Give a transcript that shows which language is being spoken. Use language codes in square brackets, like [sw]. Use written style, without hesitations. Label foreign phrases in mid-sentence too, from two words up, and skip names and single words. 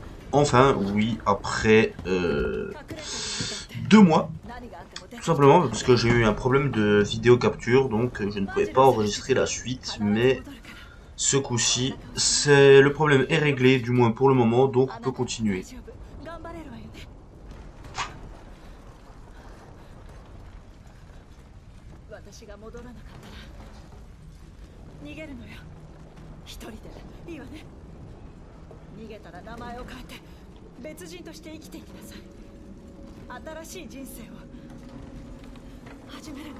[fr] Enfin, oui, après 2 mois, tout simplement parce que j'ai eu un problème de vidéo capture, donc je ne pouvais pas enregistrer la suite, mais ce coup-ci, le problème est réglé, du moins pour le moment, donc on peut continuer. [ja] 私が戻らなかったら逃げるのよ。一人でいいわね。逃げたら名前を変えて別人として生きていきなさい。新しい人生を始めるの。